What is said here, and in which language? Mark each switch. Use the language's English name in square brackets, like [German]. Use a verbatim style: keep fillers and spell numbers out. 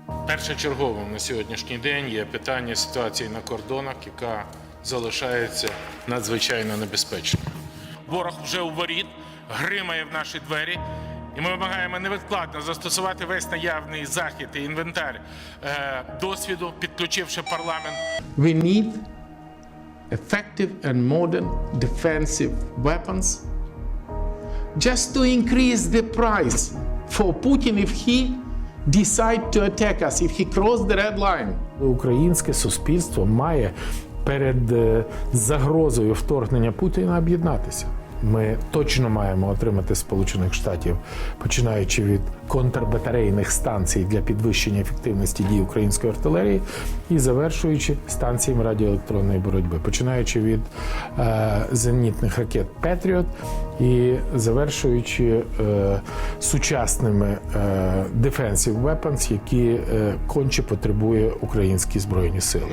[Ukrainian] Першочерговим на сьогоднішній день є питання ситуації на кордонах, яка залишається надзвичайно небезпечною. Ворог вже у воріт, гримає в наші двері, і ми вимагаємо невідкладно застосувати весь наявний захід і інвентар е, досвіду, підключивши парламент. [English] We need effective and modern defensive weapons just to increase the price for Putin if he decide to attack us, if he cross the red line. [Ukrainian] Українське суспільство має перед загрозою вторгнення Путіна об'єднатися. Ми точно маємо отримати з Сполучених Штатів, починаючи від контрбатарейних станцій для підвищення ефективності дій української артилерії і завершуючи станціями радіоелектронної боротьби, починаючи від е, зенітних ракет «Петріот» і завершуючи е, сучасними е, [English] «Defensive Weapons», [Ukrainian] які е, конче потребує українські збройні сили.